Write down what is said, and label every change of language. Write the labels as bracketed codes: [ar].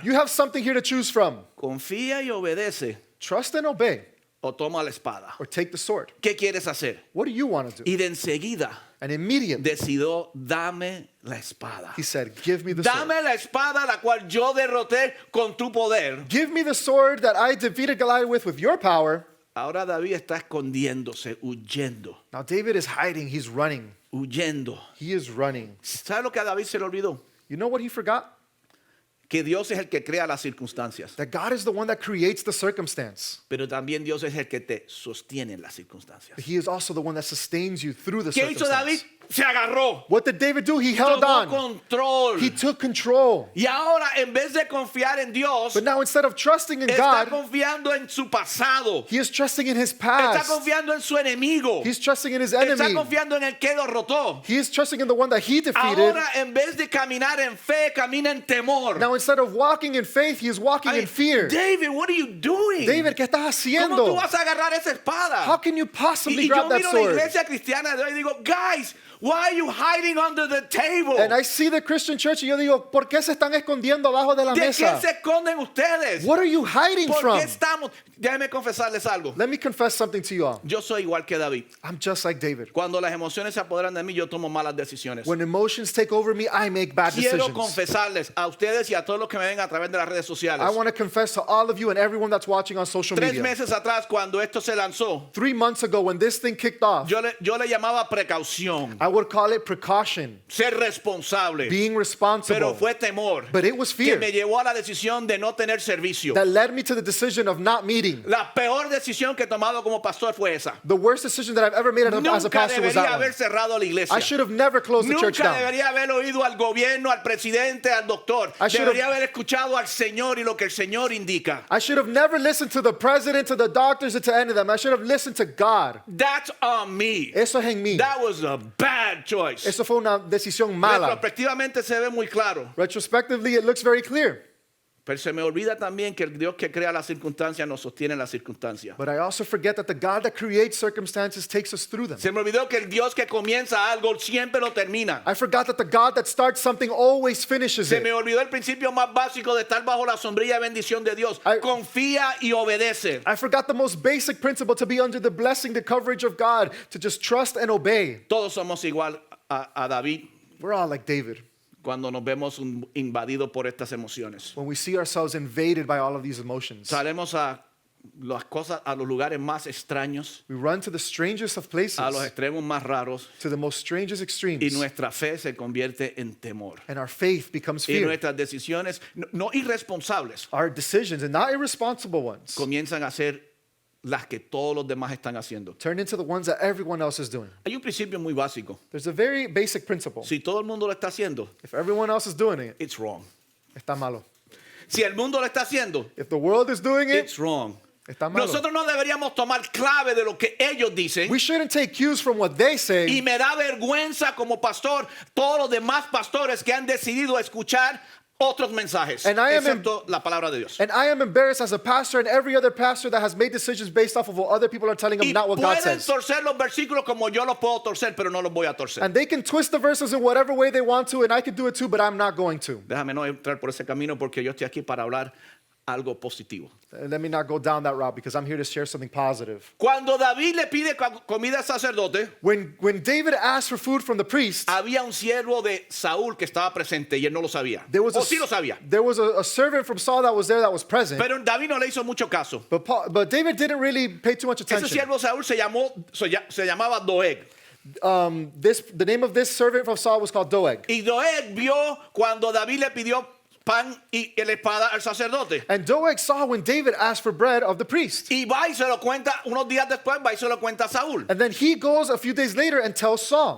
[en] You have something here to choose from. [es] Confía y obedece [en] Trust and obey, [es] o toma la espada. [en] or take the sword. [es] ¿Qué quieres hacer? [en] What do you want to do? [es] Y de enseguida [en] And immediately, [es] decidió, dame la espada. [en] he said, give me the sword. [es] Dame la espada la cual yo derroté con tu poder. [en] Give me the sword that I defeated Goliath with your power. [es] Ahora David está escondiéndose, huyendo, [en] Now David is hiding. He's running. [es] huyendo. [en] He is running. [es] ¿Sabe lo que a David se le olvidó? [en] You know what he forgot? [es] Que Dios es el que crea las circunstancias, [en] That God is the one that creates the circumstance. [es] pero también Dios es el que te sostiene en las circunstancias. [en] He is also the one that sustains you through the [es] ¿Qué hizo David? [en] circumstance. [es] Se agarró, [en] What did David do? He held [es] tomó [en] on. [es] control. [en] He took control. [es] Y ahora, en vez de confiar en Dios, [en] But now instead of trusting in [es] está [en] God, [es] confiando en su pasado. [en] he is trusting in his [es] Está [en] past. [es] confiando en su enemigo. [en] He's trusting in his [es] Está [en] enemy. [es] confiando en el que lo rotó. [en] He is trusting in the one that he defeated. [es] Ahora, en vez de caminar en fe, camina en temor. [en] Now instead of walking in faith, he is walking I mean, in fear. David, what are you doing? [es] David, ¿qué estás ¿Cómo tú vas a agarrar esa espada? [en] How can you possibly [es] Y yo [en] grab that [es] miro la [en] sword? [es] iglesia cristiana de hoy y digo, [en] guys, why are you hiding under the table? And I see the Christian church [es] y yo digo, ¿por qué se están escondiendo abajo de la ¿De qué mesa? se esconden ustedes? [en] What are you hiding [es] ¿Por [en] from? [es] qué estamos? Déjenme confesarles algo. [en] Let me confess something to you all. [es] Yo soy igual que David. [en] I'm just like David. [es] Cuando las emociones se apoderan de mí, yo tomo malas decisiones. [en] When emotions take over me, I make bad [es] Quiero [en] decisions. [es] confesarles a ustedes y a todos los que me ven a través de las redes sociales. [en] I want to confess to all of you and everyone that's watching on social [es] 3 [en] media. [es] meses atrás, cuando esto se lanzó, [en] 3 months ago, when this thing kicked off, [es] yo le llamaba precaución, [en] I would call it precaution, [es] ser responsable. [en] being [es] Pero [en] responsible. [es] fue temor [en] But it was [es] que [en] fear [es] me llevó a la decisión de no tener servicio. [en] that led me to the decision of not meeting. [es] La peor decisión que he tomado como pastor fue esa. [en] The worst decision that I've ever made as a [es] Nunca [en] pastor was that [es] haber [en] one. [es] cerrado la iglesia. [en] I should have never closed the church [es] Nunca [en] down. [es] debería haber oído al gobierno, al presidente, al doctor. [en] I should have- [es] Debería haber escuchado al Señor y lo que el Señor indica. [en] I should have never listened to the president, to the doctors, or to any of them. I should have listened to God. That's on me. [es] Eso es en mí. [en] That was a bad choice. [es] Eso fue una decisión mala. Retrospectivamente se ve muy claro. [en] Retrospectively, it looks very clear. [es] Pero se me olvida también que el Dios que crea las circunstancias nos sostiene en las circunstancias. [en] But I also forget that the God that creates circumstances takes us through them. [es] Se me olvidó que el Dios que comienza algo siempre lo termina. [en] I forgot that the God that starts something always finishes [es] Se me [en] it. [es] olvidó el principio más básico de estar bajo la sombrilla de bendición de Dios. Confía y obedece. [en] I forgot the most basic principle to be under the blessing, the coverage of God, to just trust and obey. [es] Todos somos igual a David [en] We're all like David [es] cuando nos vemos invadidos por estas emociones. [en] when we see ourselves invaded by all of these emotions. [es] Salemos a las cosas, a los lugares más extraños, [en] We run to the strangest of [es] a los [en] places, [es] extremos más raros, [en] to the most strangest [es] y [en] extremes, [es] nuestra fe se convierte en temor. [en] and our faith becomes [es] Y [en] fear. [es] nuestras decisiones, no irresponsables, [en] Our decisions, and not irresponsible ones, [es] comienzan a ser las que todos los demás están haciendo. [en] turn into the ones that everyone else is doing. [es] Hay un principio muy básico. [en] There's a very basic principle. [es] Si todo el mundo lo está haciendo, [en] If everyone else is doing it, it's wrong. [es] está malo. Si el mundo lo está haciendo, [en] If the world is doing it, it's wrong. [es] está malo. Nosotros no deberíamos tomar clave de lo que ellos dicen. [en] We shouldn't take cues from what they [es] Y [en] say. [es] me da vergüenza como pastor todos los demás pastores que han decidido escuchar otros mensajes, [en] And I am [es] excepto la palabra de Dios. [en] And I am embarrassed as a pastor and every other pastor that has made decisions based off of what other people are telling them, [es] Y [en] not what God [es] pueden [en] says. [es] torcer los versículos como yo los puedo torcer, pero no los voy a torcer. [en] And they can twist the verses in whatever way they want to, and I can do it too, but I'm not going to. [es] Déjame no entrar por ese camino porque yo estoy aquí para hablar algo positivo. [en] Let me not go down that route because I'm here to share something positive. [es] Cuando David le pide comida al sacerdote, [en] When David asked for food from the priest, [es] había un siervo de Saúl que estaba presente y él no lo sabía. [en] there was [es] O sí lo sabía. [en] a servant from Saul that was there that was present. [es] Pero David no le hizo mucho caso. [en] But David didn't really pay too much [es] Ese [en] attention. [es] siervo de Saúl se llamaba Doeg. [en] The name of this servant from Saul was called Doeg. [es] Y Doeg vio cuando David le pidió pan y la espada al sacerdote. [en] And Doeg saw when David asked for bread of the priest. [es] Y va y se lo cuenta, unos días después va y se lo cuenta a Saúl. [en] And then he goes a few days later and tells Saul.